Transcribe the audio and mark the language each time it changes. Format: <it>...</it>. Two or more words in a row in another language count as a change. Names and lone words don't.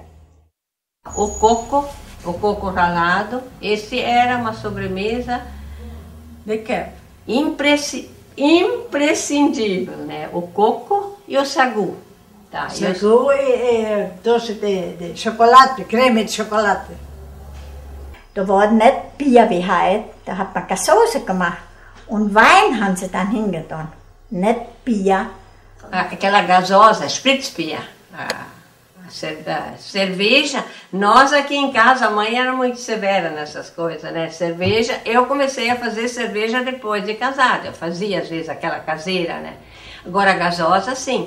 <pt>O coco ralado, esse era uma sobremesa De que? imprescindível, né? O coco e o sagu. Tá, Sagu e doce de chocolate, creme de chocolate.</pt> <de>Da war nicht Bier wie heute, da hat man keine Soße gemacht. Und Wein haben sie dann hingetan. Nicht Bier.</de> <pt>Aquela gasosa, Spritzbier. Cerveja, nós aqui em casa, a mãe era muito severa nessas coisas, né? Cerveja, eu comecei a fazer cerveja depois de casada. Eu fazia às vezes aquela caseira, né? Agora a gasosa, sim.</pt>